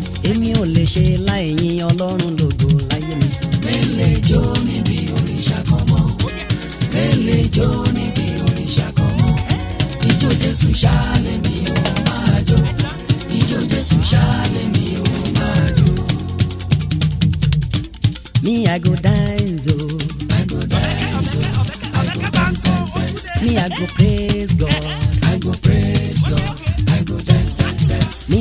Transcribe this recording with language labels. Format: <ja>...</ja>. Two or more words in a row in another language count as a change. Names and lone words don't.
<yo>Èmi ò lè ṣe láì yin Ọlọ́run lógo láyé mi. Mi lè jó níbi òrìṣà kan mọ́. Mi lè jó níbi òrìṣà kan mọ́. Ijó Jésù ṣá lèmi ò máa jó. Ijó Jésù ṣá lèmi ò máa jó.</yo> <pcm>Me, I go dance, oh. I go dance, oh. I go dance, dance, dance. Me, I go praise God. I go praise God. I go dance, dance, dance.</pcm>